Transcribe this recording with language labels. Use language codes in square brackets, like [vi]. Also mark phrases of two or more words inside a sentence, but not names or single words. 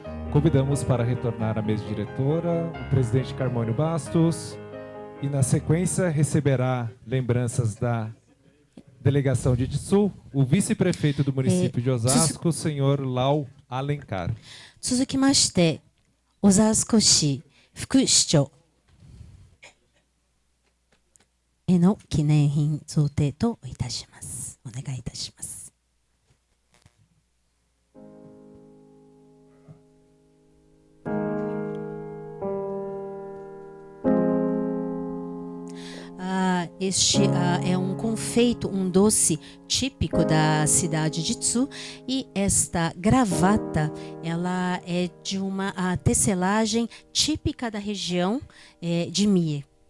[pt] Convidamos para retornar à mesa diretora o presidente Carmônio Bastos e, na sequência, receberá lembranças da delegação de Itsu, o vice-prefeito do município de Osasco, o senhor Lau Alencar. [ja] 続きまして、小沢少市副市長への記念品贈呈といたします。お願いいたします。 [pt] Este é um confeito, um doce típico da cidade de Itsu, e esta gravata, ela é de uma tecelagem típica da região de Mie.